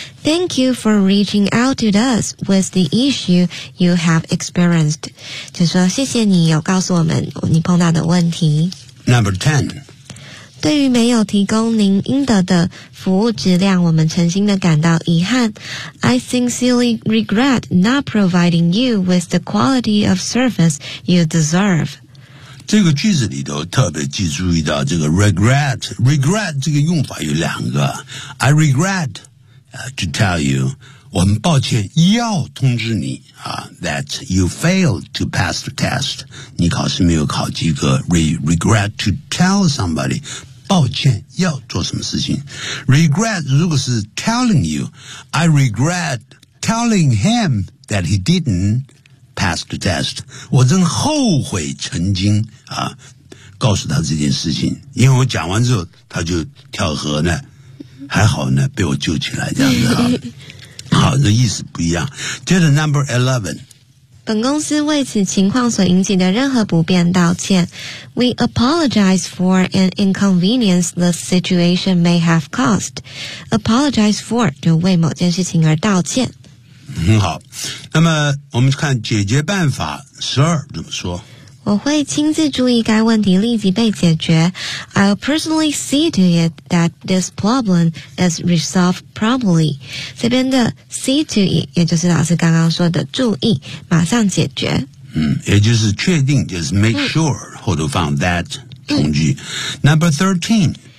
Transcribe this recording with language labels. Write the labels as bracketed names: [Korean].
[English] Thank you for reaching out to us with the issue you have experienced， [Chinese] 就说谢谢你有告诉我们你碰到的问题。 [English] Number ten。 [Chinese] 对于没有提供您应得的服务质量，我们诚心的感到遗憾。 [English] I sincerely regret not providing you with the quality of service you deserve. [Chinese] 这个句子里头特别记注意到这个 regret 这个用法有两个。 [English] I regret to tell you, [Chinese] 我们抱歉要通知你 [English] that you failed to pass the test. [Chinese] 你考试没有考及格。 [English] Regret to tell somebody. [Chinese] 抱歉要做什么事情 regret 如果是 [English] telling you I regret telling him that he didn't pass the test [Chinese] 我真后悔曾经告诉他这件事情因为我讲完之后他就跳河呢还好呢被我救起来这样子好这意思不一样接着 [English] number 11 [Chinese] 本公司为此情况所引起的任何不便道歉。 [English] We apologize for an inconvenience the situation may have caused. Apologize for [Chinese] 就为某件事情而道歉。很好，那么我们看解决办法，十二怎么说？我会亲自注意该问题立即被解决。 [English] I'll personally see to it that this problem is resolved promptly. [Chinese] 这边的 see to it 也就是老师刚刚说的注意马上解决。也就是确定就是 [English] make sure, [Chinese] 后头放 that 从句。 [English] Number 13.